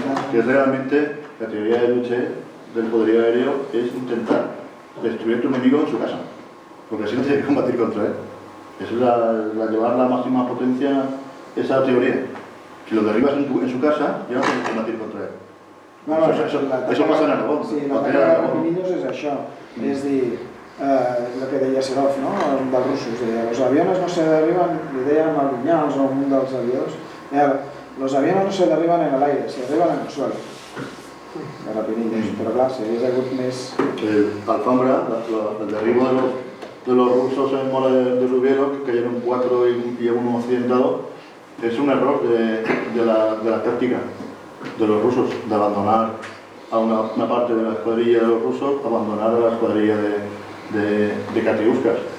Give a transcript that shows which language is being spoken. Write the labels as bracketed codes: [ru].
[es] Que realmente la teoría de Luche del poderío aéreo es intentar destruir a tu enemigo en su casa, porque así no tienes que combatir contra él. Esa es la llevar la máxima potencia, esa teoría. Si lo derribas en su casa, ya no tienes que combatir contra él. Eso pasa en Aragón. [ca] Sí, la batalla de Rapinillos és això, és dir, el que deia Serov, no? Dels russos, deia, [es] los aviones no se derriban, [ca] li deien a Vinyals o un dels aviadors, deia, [es] los aviones no se derriban en el aire, se derriban en el suelo. [ca] De Rapinillos, però clar, si hagués hagut més... [es] Alfambra, el derribo de los rusos en Mola de Rubiero, que cayeron 4 y uno accidentado, es un error de la táctica de los rusos, de abandonar a una parte de la escuadrilla de los rusos, abandonar a la escuadrilla de Katiuskas.